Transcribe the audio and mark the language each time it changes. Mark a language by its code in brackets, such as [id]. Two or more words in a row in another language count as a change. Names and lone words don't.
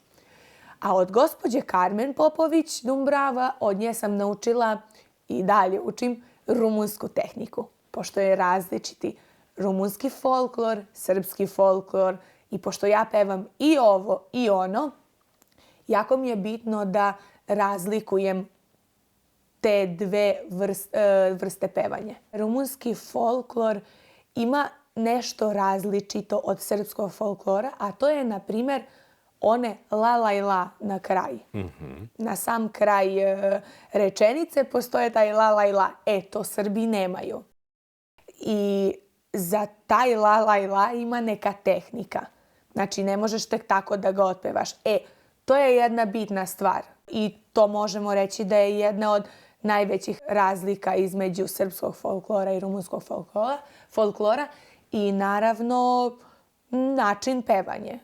[sr] A od gospođe Karmen Popović Dumbrava, od nje sam naučila i dalje učim rumunsku tehniku, pošto je različiti rumunski folklor, srpski folklor i pošto ja pevam i ovo i ono, jako mi je bitno da razlikujem te dve vrste pevanja. Rumunski folklor ima nešto različito od srpskog folklora, a to je, na primjer, one la la i la na kraj. Na sam kraj rečenice postoje taj la la i la. To Srbi nemaju. I za taj la la i la ima neka tehnika. Znači, ne možeš tek tako da ga otpevaš. To je jedna bitna stvar. I to možemo reći da je jedna od najvećih razlika između srpskog folklora i rumunskog folklora. I naravno, način pevanja.